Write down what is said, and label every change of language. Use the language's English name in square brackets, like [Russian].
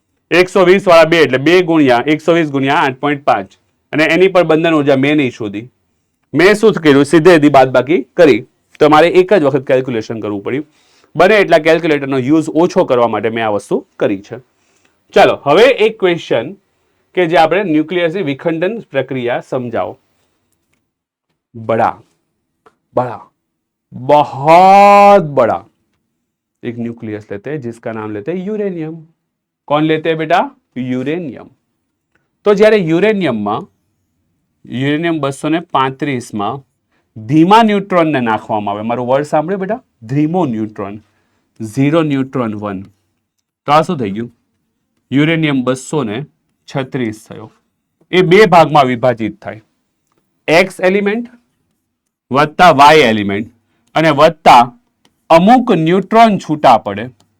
[Gujarati] 120 વાળા 2 એટલે 2 ગુણ્યા 120 ગુણ્યા 8.5, અને એની પર બંધન ઉર્જા મેં નહીં શોધી. મેં શું કર્યું? સીધેથી બાદબાકી કરી. તો મારે એક જ વખત કેલ્ક્યુલેશન કરવું પડ્યું. બને એટલા કેલ્ક્યુલેટરનો યુઝ ઓછો કરવા માટે મેં આ વસ્તુ કરી છે. ચાલો હવે એક ક્વેશ્ચન કે જે આપણે ન્યુક્લિયસની વિખંડન પ્રક્રિયા સમજાવો. [Hindi] बड़ा बड़ा बहुत बड़ा एक न्यूक्लियस लेते हैं जिसका नाम लेते हैं यूरेनियम. कौन लेते हैं बेटा? यूरेनियम. [Gujarati] तो જ્યારે યુરેનિયમમાં યુરેનિયમ 235 માં ધીમા ન્યુટ્રોનને નાખવામાં આવે, મારું વર્ડ સાંભળ્યો બેટા? ધીમો ન્યુટ્રોન, 0 ન્યુટ્રોન 1, તો આ શું થઈ ગયું? યુરેનિયમ 236 થયો. એ બે ભાગમાં વિભાજિત થાય, એક્સ એલિમેન્ટ વત્તા વાય એલિમેન્ટ અને વત્તા અમુક ન્યુટ્રોન છૂટા પડે.